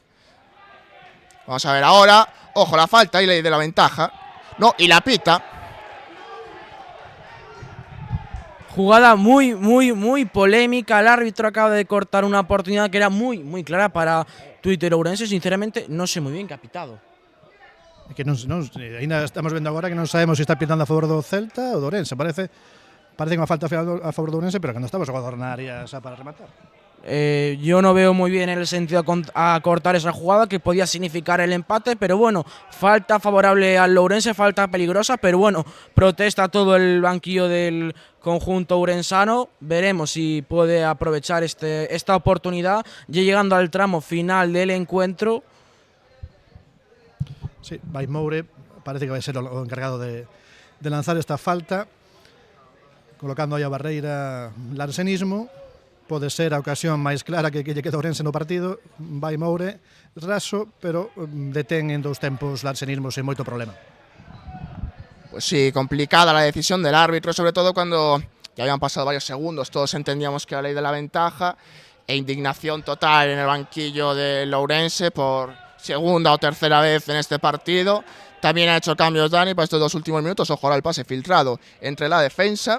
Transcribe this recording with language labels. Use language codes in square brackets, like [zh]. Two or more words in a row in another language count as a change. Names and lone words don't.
[es] Vamos a ver ahora, ojo, la falta y ley de la ventaja. No, y la pita. Jugada muy polémica. El árbitro acaba de cortar una oportunidad que era muy clara para Twitter Ourense. Sinceramente, no sé muy bien qué ha pitado. [gl] Que ainda estamos vendo agora que non sabemos se está pitando a favor do Celta ou do Ourense. Parece que unha falta a favor do Ourense, pero que non estaba xogando na área xa para rematar. [es] Yo no veo muy bien el sentido a cortar esa jugada, que podía significar el empate, pero bueno, falta favorable al Ourense, falta peligrosa, pero bueno, protesta todo el banquillo del conjunto ourensano. Veremos si puede aprovechar esta oportunidad, ya llegando al tramo final del encuentro. Sí, [gl] vai Moure, parece que vai ser o encargado de lanzar esta falta, colocando aí a barreira Larsenismo. Pode ser a ocasión máis clara que lle queda Ourense no partido. Vai Moure, raso, pero detén en 2 tempos Larsenismo sen moito problema. [es] Pues sí, complicada la decisión del árbitro, sobre todo cuando ya habían pasado varios segundos, todos entendíamos que era ley de la ventaja, e indignación total en el banquillo del Ourense por segunda o tercera vez en este partido. También ha hecho cambios Dani para estos 2 últimos minutos. Ojo, ahora el pase filtrado entre la defensa.